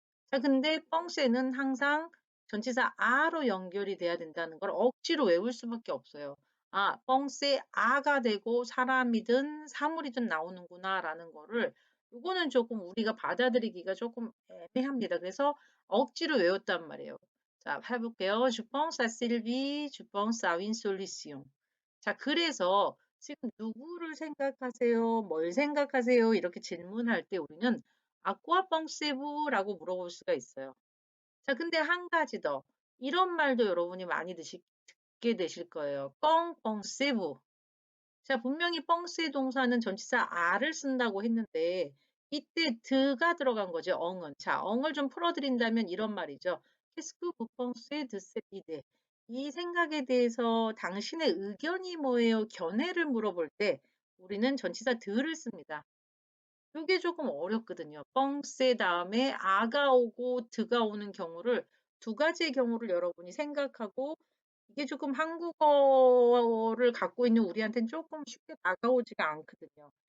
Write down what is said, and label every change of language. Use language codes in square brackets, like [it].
[ko] 자, 근데 뻥쇠는 항상 전치사 아로 연결이 돼야 된다는 걸 억지로 외울 수밖에 없어요. 아, 뻥쇠 아가 되고 사람이든 사물이든 나오는구나라는 거를, 요거는 조금 우리가 받아들이기가 조금 애매합니다. 그래서 억지로 외웠단 말이에요. 자, 해볼게요. [fr] Je pense à Sylvie, je pense à une solution. [ko] 자, 그래서 지금 누구를 생각하세요? 뭘 생각하세요? 이렇게 질문할 때 우리는 아쿠아 뻥세부라고 물어볼 수가 있어요. 자, 근데 한 가지 더. 이런 말도 여러분이 많이 듣게 되실 거예요. 뻥 뻥세부. 자, 분명히 뻥세 동사는 전치사 아를 쓴다고 했는데 이때 드가 들어간 거죠, 엉은. 자, 엉을 좀 풀어드린다면 이런 말이죠. [fr] Qu'est-ce que vous pensez de cette idée? [ko] 이 생각에 대해서 당신의 의견이 뭐예요? 견해를 물어볼 때 우리는 전치사 드를 씁니다. 요게 조금 어렵거든요. 뻥세 다음에 아가 오고 드가 오는 경우를 두 가지의 경우를 여러분이 생각하고 이게 조금 한국어를 갖고 있는 우리한테는 조금 쉽게 다가오지가 않거든요.